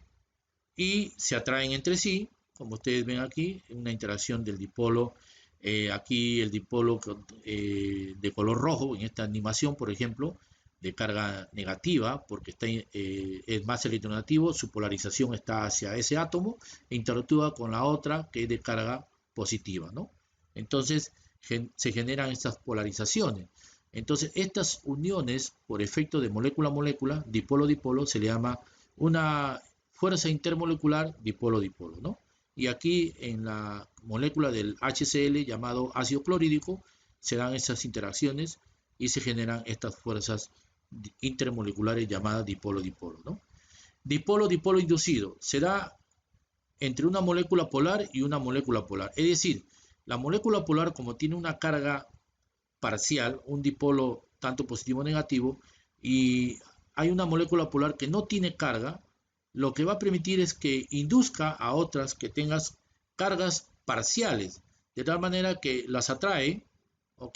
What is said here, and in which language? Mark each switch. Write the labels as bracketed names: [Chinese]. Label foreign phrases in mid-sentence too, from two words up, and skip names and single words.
[Spanish] Y se atraen entre sí, como ustedes ven aquí, una interacción del dipolo, aquí el dipolo de color rojo, en esta animación, por ejemplo, de carga negativa, porque es más electronegativo, su polarización está hacia ese átomo, e interactúa con la otra que es de carga positiva, ¿no? Entonces se generan estas polarizaciones. Entonces estas uniones por efecto de molécula a molécula, dipolo-dipolo, se le llama una fuerza intermolecular dipolo-dipolo, ¿no? Y aquí en la molécula del HCl llamado ácido clorhídrico se dan estas interacciones y se generan estas fuerzas intermoleculares llamadas dipolo-dipolo, ¿no? Dipolo-dipolo inducido se da entre una molécula polar y una molécula polar. Es decir, la molécula polar, como tiene una carga parcial, un dipolo tanto positivo o negativo, y hay una molécula polar que no tiene carga, lo que va a permitir es que induzca a otras que tengan cargas parciales, de tal manera que las atrae, ¿ok?